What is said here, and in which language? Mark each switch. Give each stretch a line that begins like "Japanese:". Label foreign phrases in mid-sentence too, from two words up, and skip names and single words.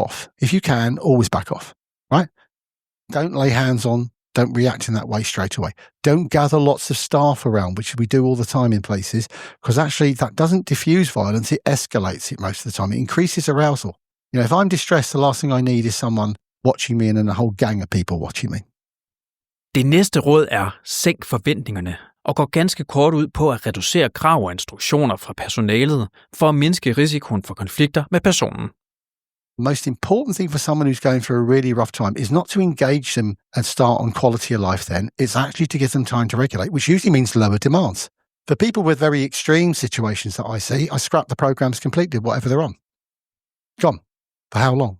English: If you can, always back off, right? Don't lay hands on, Don't react in that way straight away. Don't gather lots of staff around, which we do all the time in places, because actually that doesn't diffuse violence, it escalates it most of the time. It increases arousal. If I'm distressed, the last thing I need is someone watching me and then a whole gang of people watching me.
Danish: Det næste råd er, sænk forventningerne, og går ganske kort ud på at reducere krav og instruktioner fra personalet for at mindske risikoen for konflikter med personen.
English: The most important thing for someone who's going through a really rough time is not to engage them and start on quality of life then. It's actually to give them time to regulate, which usually means lower demands. For people with very extreme situations that I see, I scrap the programs completely, whatever they're on. Gone. For how long?